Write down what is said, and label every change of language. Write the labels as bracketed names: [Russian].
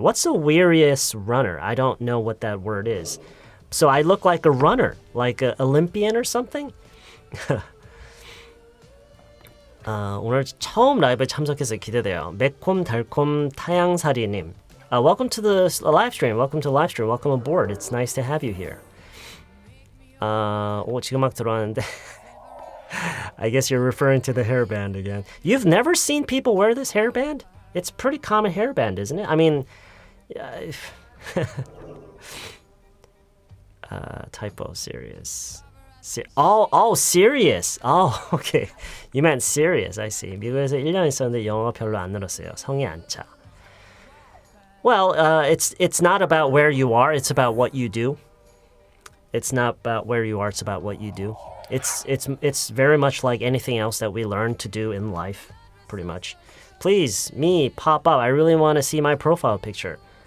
[English] What's a weariest runner? I don't know what that word is. So I look like a runner, like an Olympian or something? [Korean] 오늘 처음 라이브에 참석해서 기대돼요. 매콤 달콤 타양사리님. [English] Welcome to the live stream. Welcome to the live stream. Welcome aboard. It's nice to have you here. [Korean] 지금 막 들어왔는데 [English] I guess you're referring to the hairband again. You've never seen people wear this hairband? It's a pretty common hairband, isn't it? I mean, typo, serious. Serious. Oh, okay. You meant serious. I see. [Korean] 미국에서 1년 있었는데 영어 별로 안 늘었어요. 성이 안 차. [English] Well, it's not about where you are, it's about what you do. It's not about where you are, it's about what you do. It's very much like anything else that we learn to do in life, pretty much. Please, me, pop up. I really want to see my profile picture.